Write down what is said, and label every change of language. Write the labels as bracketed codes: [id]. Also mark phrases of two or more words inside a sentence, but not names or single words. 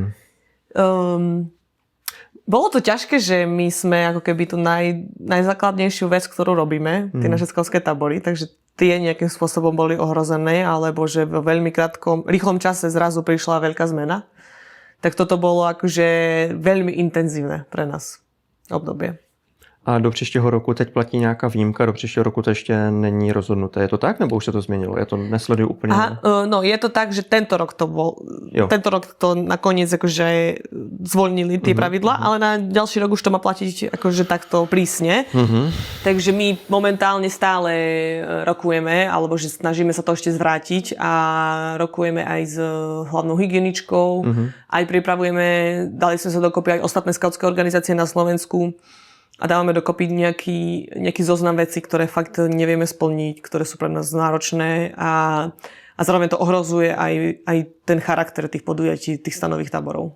[sk] Bolo to ťažké, že my sme ako keby tú najzákladnejšiu vec, ktorú robíme, tie naše skautské tábory, takže tie nejakým spôsobom boli ohrozené, alebo že vo veľmi rýchlom čase zrazu prišla veľká zmena. Tak toto bolo akože veľmi intenzívne pre nás obdobie. [cs] A do příštího roku teď platí nějaká výjimka, do příštího roku to ještě není rozhodnuté. Je to tak, nebo už se to změnilo? Ja to nesleduju úplně. [sk] No je to tak, že tento rok to nakoniec akože zvolnili tie pravidlá, ale na ďalší rok už to má platiť akože takto prísne. Takže my momentálne stále rokujeme, alebo že snažíme sa to ešte zvrátiť a rokujeme aj s hlavnou hygieničkou, aj pripravujeme, dali sme sa dokopy aj ostatné skautské organizácie na Slovensku, a dávame dokopy nejaký zoznam vecí, ktoré fakt nevieme splniť, ktoré sú pre nás náročné a zároveň to ohrozuje aj ten charakter tých podujatí, tých stanových táborov.